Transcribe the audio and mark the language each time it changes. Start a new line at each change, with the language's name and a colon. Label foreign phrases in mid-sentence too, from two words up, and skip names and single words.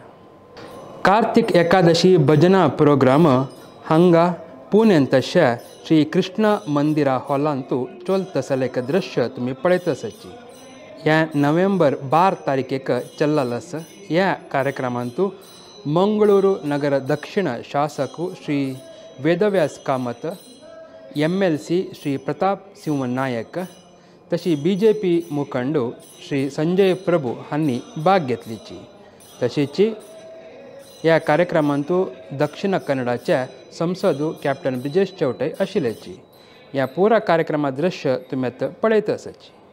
Konkani: कार्तीक एकादशी भजना प्रोग्राम हांगा पुणेन तशें श्री कृष्ण मंदिरा हॉलांतू चलता जाल्यार एक दृश्य तुमी पळयता आसाची. ह्या नोव्हेंबर 12 तारखेक चल्लालस. ह्या कार्यक्रमांतू मंगळूರು नगर दक्षिण ಶಾಸಕು ಶ್ರೀ ವೇದವ್ಯಾಸ್ ಕಾಮತ್, MLC ಶ್ರೀ प्रताप सिंह नायक, तशी BJP मुखंडू श्री संजय प्रभू हांनी भाग घेतलीची. तशीच ह्या कार्यक्रमांतू दक्षिण कन्नडाच्या संसदू कॅप्टन ब्रिजेश चौटे आशिल्लेची. ह्या पुरा कार्यक्रमा दृश्य तुमी आतां पळयत आसाची.